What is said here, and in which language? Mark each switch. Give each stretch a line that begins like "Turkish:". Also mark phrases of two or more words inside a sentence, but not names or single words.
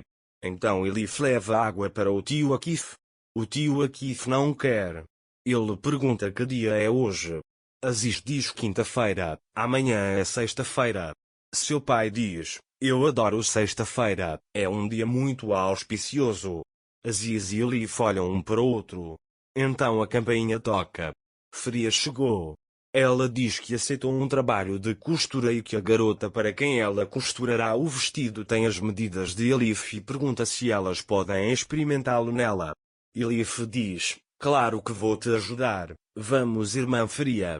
Portuguese: Então Elif leva água para o tio Akif. O tio Akif não quer. Ele pergunta que dia é hoje. Aziz diz quinta-feira, amanhã é sexta-feira. Seu pai diz: eu adoro sexta-feira, é um dia muito auspicioso. Aziz e Elif olham um para o outro. Então a campainha toca. Faria chegou. Ela diz que aceitou um trabalho de costura e que a garota para quem ela costurará o vestido tem as medidas de Elif e pergunta se elas podem experimentá-lo nela. Elif diz: claro que vou te ajudar, vamos, irmã Faria.